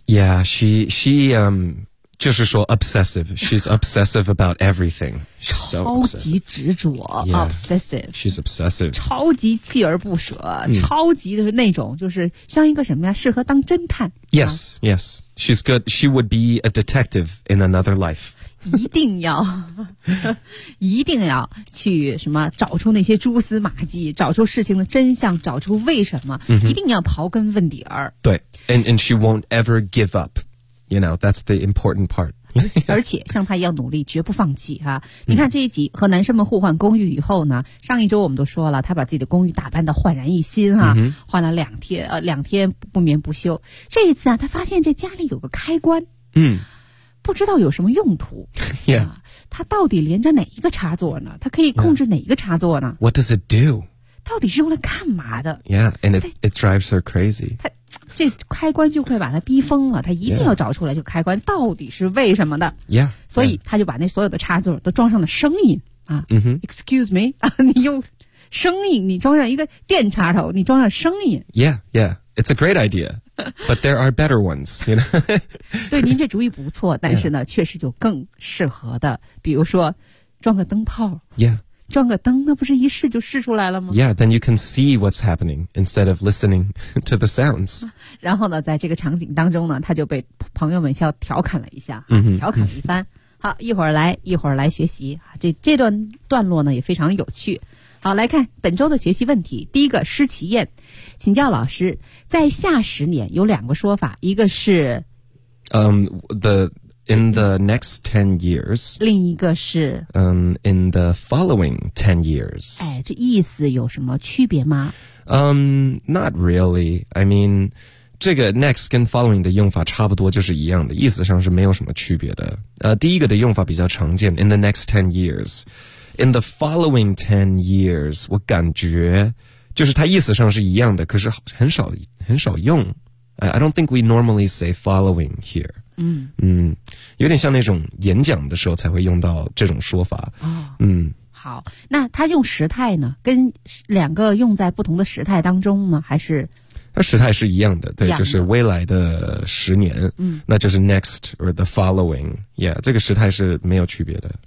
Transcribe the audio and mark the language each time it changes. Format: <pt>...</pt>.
<en>Yeah, she</en> <zh>就是说</zh> <en>obsessive, she's obsessive about everything. She's so obsessive.</en> <zh>超级执着 obsessive.</zh> <en>She's obsessive.</en> <zh>超级锲而不舍，超级的是那种就是像一个什么呀，适合当侦探。</zh> <en>Yes, yes. She's good. She would be a detective in another life.</en> <zh>一定要去什么找出那些蛛丝马迹，找出事情的真相，找出为什么，一定要刨根问底儿。</zh> <en>对， and she won't ever give up. You know, that's the important part.</en> <zh>而且像他一样努力，绝不放弃啊！你看这一集和男生们互换公寓以后呢，上一周我们都说了，他把自己的公寓打扮得焕然一新啊，换了两天不眠不休。这一次啊，他发现这家里有个开关，不知道有什么用途。</zh> <en>Yeah.</en> <zh>他到底连着哪一个插座呢？他可以控制哪一个插座呢？</zh> <en>What does it do?</en> <zh>到底是用来干嘛的？</zh> <en>Yeah, and it drives her crazy.</en> <zh>这开关就会把他逼疯了，他一定要找出来这个开关到底是为什么的。</zh> <en>Yeah,</en> <zh>所以他就把那所有的插座都装上了声音啊。</zh> <en>Excuse me,</en> <zh>啊，你用声音，你装上一个电插头，你装上声音。</zh> <en>Yeah, yeah, it's a great idea, but there are better ones, you know.</en> <zh>对，您这主意不错，但是呢，确实有更适合的，比如说装个灯泡。</zh> <en>Yeah.</en> <zh>装个灯，那不是一试就试出来了吗？</zh> <en>Yeah, then you can see what's happening instead of listening to the sounds.</en> <zh>然后呢，在这个场景当中呢，他就被朋友们笑调侃了一下，调侃了一番。好，一会儿来学习。这段段落呢也非常有趣。好，来看本周的学习问题。第一个，施其燕，请教老师，在下十年有两个说法，一个是</zh> <en>the In the next 10 years.</en> <zh>另一个是、</zh> <en>In the following 10 years.</en> <zh>哎，这意思有什么区别吗？</zh> <en>Not really. I mean,</en> <zh>这个 next 跟 following 的用法差不多，就是一样的，意思上是没有什么区别的。第一个的用法比较常见，</zh> <en>in the next 10 years.</en> <zh>In the following 10 years, 我感觉就是它意思上是一样的，可是很少很少用。</zh> <en>I don't think we normally say following here.</en> <zh>嗯，有点像那种演讲的时候才会用到这种说法。哦，嗯，好，那它用时态呢？跟两个用在不同的时态当中吗？还是？它时态是一样的，对，就是未来的十年，嗯，那就是</zh> <en>next or the following. Yeah,</en> <zh>这个时态是没有区别的。</zh>